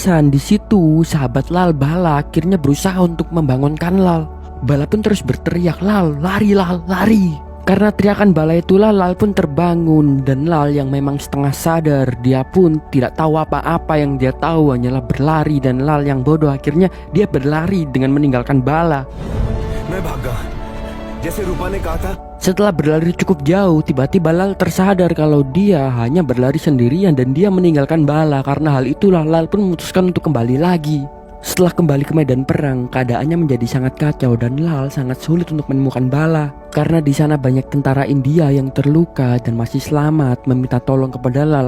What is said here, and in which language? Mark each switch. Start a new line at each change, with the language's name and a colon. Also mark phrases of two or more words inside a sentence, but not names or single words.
Indonesian: Di situ sahabat Lal Bala akhirnya berusaha untuk membangunkan Lal. Bala pun terus berteriak, Lal, lari Lal, lari. Karena teriakan Bala itulah Lal pun terbangun dan Lal yang memang setengah sadar dia pun tidak tahu apa-apa, yang dia tahu hanyalah berlari, dan Lal yang bodoh akhirnya dia berlari dengan meninggalkan Bala.
Hindi: मैं भागा जैसे रूपा ने कहा था.
Indonesian: Setelah berlari cukup jauh, tiba-tiba Lal tersadar kalau dia hanya berlari sendirian dan dia meninggalkan Bala. Karena hal itulah Lal pun memutuskan untuk kembali lagi. Setelah kembali ke medan perang, keadaannya menjadi sangat kacau dan Lal sangat sulit untuk menemukan Bala. Karena di sana banyak tentara India yang terluka dan masih selamat meminta tolong kepada Lal.